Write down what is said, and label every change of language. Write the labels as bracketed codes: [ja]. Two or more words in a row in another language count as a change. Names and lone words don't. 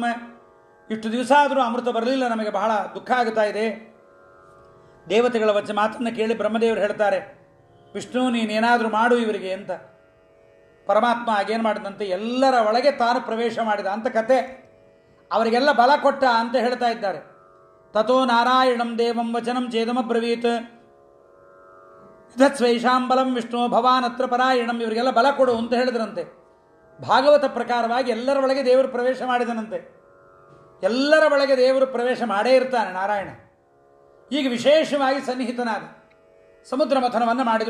[kn] ಇಷ್ಟು ದಿವಸ ಆದರೂ ಅಮೃತ ಬರಲಿಲ್ಲ, ನಮಗೆ ಬಹಳ ದುಃಖ ಆಗುತ್ತಾ ಇದೆ. ದೇವತೆಗಳ ವಚನ ಮಾತನ್ನು ಕೇಳಿ ಬ್ರಹ್ಮದೇವರು ಹೇಳ್ತಾರೆ, ವಿಷ್ಣು ನೀನೇನಾದರೂ ಮಾಡು ಇವರಿಗೆ ಅಂತ. ಪರಮಾತ್ಮ ಆಗೇನು ಮಾಡಿದಂತೆ, ಎಲ್ಲರ ಒಳಗೆ ತಾನು ಪ್ರವೇಶ ಮಾಡಿದ ಅಂತ ಕತೆ. ಅವರಿಗೆಲ್ಲ ಬಲ ಕೊಟ್ಟ ಅಂತ ಹೇಳ್ತಾ ಇದ್ದಾರೆ. [sa] ತಥೋ ನಾರಾಯಣಂ ದೇವಂ ವಚನಂ ಚೇದಮಬ್ರವೀತ್ ಸ್ವೈಷಾಂ ಬಲಂ ವಿಷ್ಣು ಭವಾನತ್ರ ಪರಾಯಣಂ. [kn] ಇವರಿಗೆಲ್ಲ ಬಲ ಕೊಡು ಅಂತ ಹೇಳಿದ್ರಂತೆ. ಭಾಗವತ ಪ್ರಕಾರವಾಗಿ ಎಲ್ಲರ ಒಳಗೆ ದೇವರು ಪ್ರವೇಶ ಮಾಡಿದನಂತೆ. ಎಲ್ಲರ ಒಳಗೆ ದೇವರು ಪ್ರವೇಶ ಮಾಡೇ ಇರ್ತಾನೆ ನಾರಾಯಣ. ಈಗ ವಿಶೇಷವಾಗಿ ಸನ್ನಿಹಿತನಾದ ಸಮುದ್ರ ಮಥನವನ್ನು ಮಾಡಿದರು.